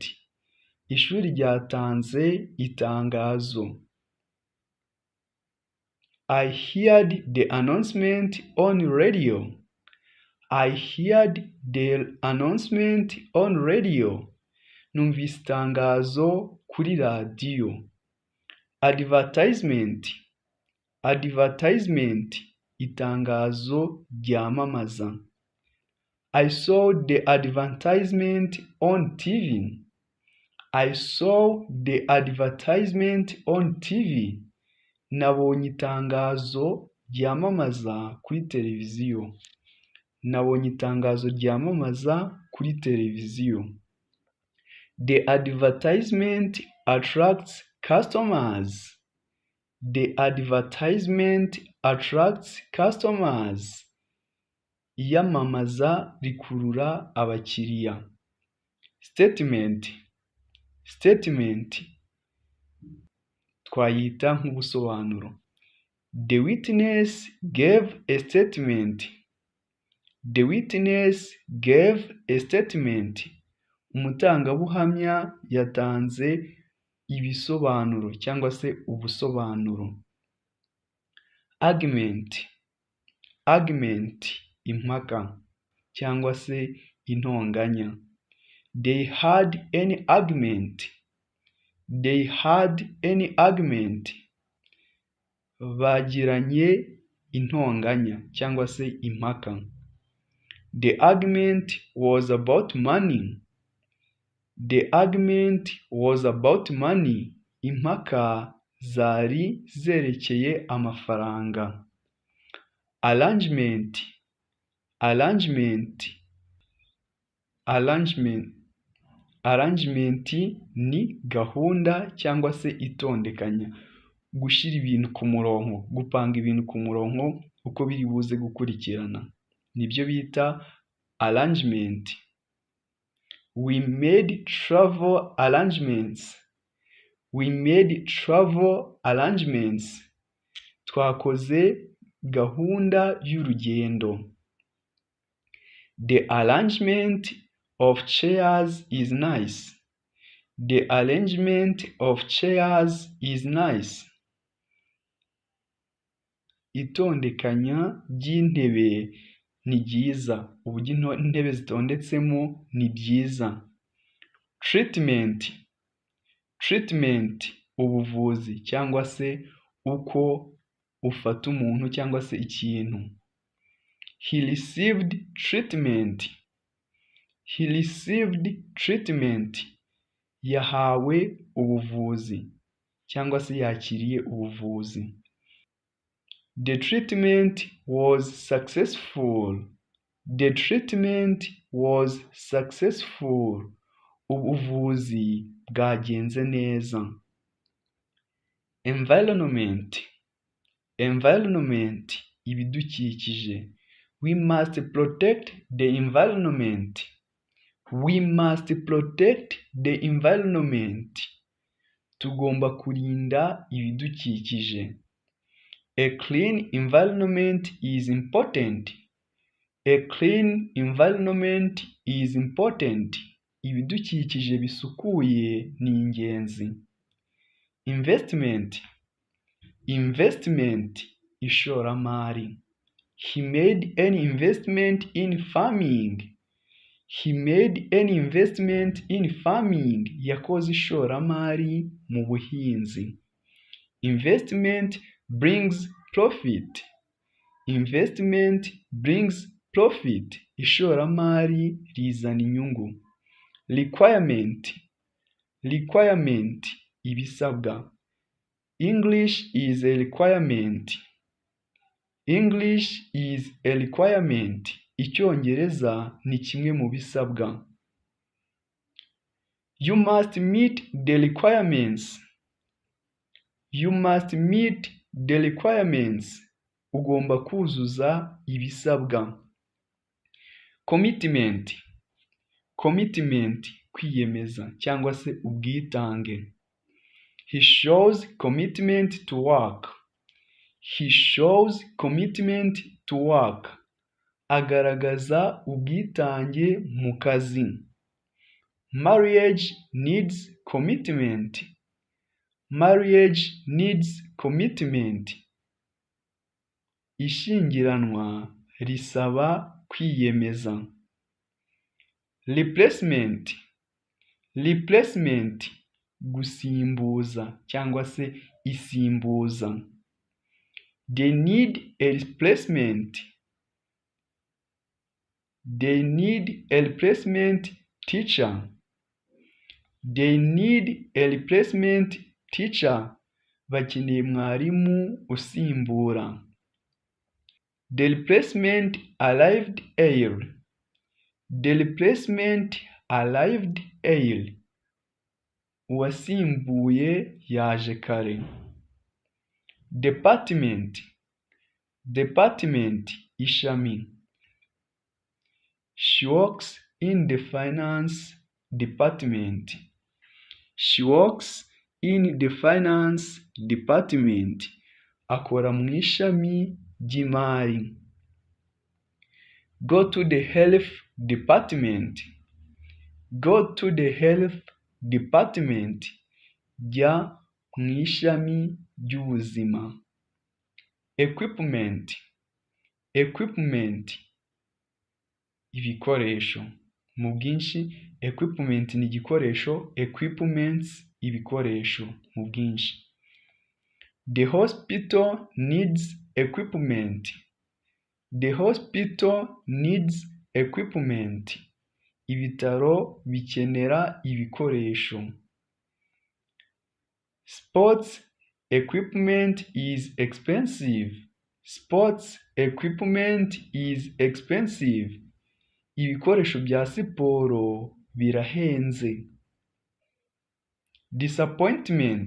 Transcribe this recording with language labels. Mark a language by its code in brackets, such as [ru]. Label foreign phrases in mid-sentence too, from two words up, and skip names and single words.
[rw] Ishuri ryatanze itangazo. [en] I heard the announcement on radio. I heard the announcement on radio. [rw] Numvise itangazo kuri radiyo. [en] Advertisement. [rw] Advertisement, itangazo ryamamaza. [en] I saw the advertisement on TV. I saw the advertisement on TV. [rw] Nabonye itangazo ryamamaza kuri televiziyo. Nabonye itangazo ryamamaza kuri televiziyo. [en] The advertisement attracts customers. The advertisement attracts customers. [rw] Iyamamaza rikurura abakiriya. [en] Statement. [rw] Statement, twayita nk'ubusobanuro. [en] The witness gave a statement. The witness gave a statement. [rw] Umutangabuhamya yatanze ibisobanuro cyangwa se ubusobanuro. [en] Argument. Argument, [rw] impaka cyangwa se intonganya. [en] They had any argument. They had any argument. [rw] Bagiranye intonganya cyangwa se impaka. [en] The argument was about money. The argument was about money. [rw] Impaka zari zerekeye amafaranga. [en] Arrangement. Arrangement. Arrangement. [rw] Arrangement ni gahunda cyangwa se itondekanya. Gushyira ibintu ku murongo, gupanga ibintu ku murongo uko biri buze gukurikirana. Nibyo bita arrangement. [en] We made travel arrangements. We made travel arrangements. [rw] Twakoze gahunda y'urugendo. [en] The arrangement of chairs is nice. The arrangement of chairs is nice. [rw] Itondekanya ry'intebe ni ryiza. Uburyo intebe zitondetsemo ni byiza. [en] Treatment. Treatment, [rw] ubuvuzi cyangwa se uko ufata umuntu cyangwa se ikintu. [en] He received treatment. He received treatment. [rw] yahawe ubuvuzi cyangwa se yakiriye ubuvuzi. [en] The treatment was successful. The treatment was successful. [rw] Ubuvuzi bwagenze neza. [en] Environment. [rw] Environment, ibidukikije. [en] We must protect the environment. We must protect the environment. [rw] Tugomba kurinda ibidukikije. [en] A clean environment is important. A clean environment is important. [rw] Ibidukikije bisukuye ni ingenzi. [en] Investment. [rw] Investment, ishoramari. [en] He made an investment in farming. He made an investment in farming. [rw] Yakoze ishoramari mu buhinzi. [en] Investment brings profit. Investment brings profit. [rw] Ishoramari rizana inyungu. [en] Requirement. Requirement, ibisabwa. English is a requirement. English is a requirement. [rw] Icyongereza ni kimwe mu bisabwa. [en] You must meet the requirements. You must meet the requirements. [rw] Ugomba kuzuza ibisabwa. [en] Commitment. [rw] Commitment, kwiyemeza cyangwa se ubwitange. [en] He shows commitment to work. He shows commitment to work. [rw] Agaragaza ubwitange mu kazi. [en] Marriage needs commitment. Marriage needs commitment. [rw] Ishyingiranwa risaba kwiyemeza. [en] Replacement. [rw] Replacement, gusimbuza cyangwa se isimbuza. [en] They need a replacement. They need a replacement teacher. They need a replacement teacher. [rw] Bakeneye mwarimu usimbura. [en] The replacement arrived early. The replacement arrived early. [rw] Uwasimbuye yaje kare. [en] Department. Department, ishami. She works in the finance department. She works in the finance department. [rw] Akora mu ishami ry'imari. [en] Go to the health department. Go to the health department. [rw] Jya mu ishami ry'ubuzima. [en] Equipment. Equipment, ibikoresho. [rw] Mu bwinshi, equipment ni igikoresho, equipments ibikoresho mu bwinshi. [en] The hospital needs equipment. The hospital needs equipment. [rw] Ibitaro bikenera ibikoresho. [en] Sports equipment is expensive. Sports equipment is expensive. [rw] Ibikoresho bya siporo birahenze. [en] Disappointment.